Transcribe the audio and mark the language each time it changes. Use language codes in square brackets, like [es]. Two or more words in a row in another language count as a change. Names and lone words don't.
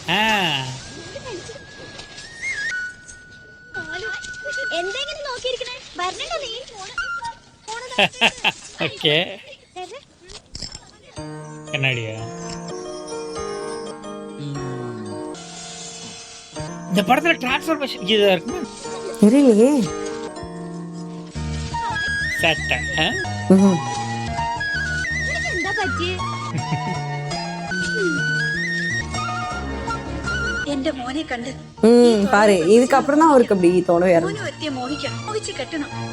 [ta] ஓகே, கண்ணாடியா? இந்த படத்துல டிரான்ஸ்ஃபர்மேஷன் இதா இருக்கு தெரியலையே. சட்டை [ml] എന്റെ മോനെ കണ്ട് [ta] பாரு, இதுக்கப்புறம் தான் அவருக்கு அப்படி தோணவே [ml] മോനെ ഒരുത്തിയെ മോഹിക്കണം, മോഹിച്ച് കെട്ടണം.